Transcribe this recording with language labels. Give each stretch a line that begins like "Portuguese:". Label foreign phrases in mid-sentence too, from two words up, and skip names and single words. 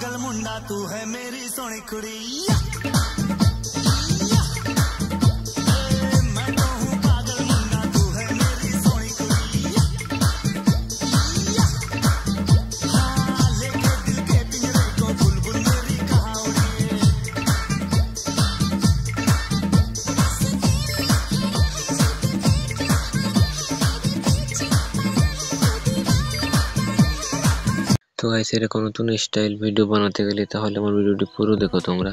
Hindi: मुंडा तू है मेरी सोनी कुड़ी मैं तो हूँ पागल मुंडा तू है मेरी सोनी कुड़ी हाँ लेके दिल के पिंजरे को बुलबुल मेरी कहाँ उड़ी
Bangla: তো গাইস এরকম নতুন স্টাইল ভিডিও বানাতে গেলে তাহলে আমার ভিডিওটি পুরো দেখো তোমরা।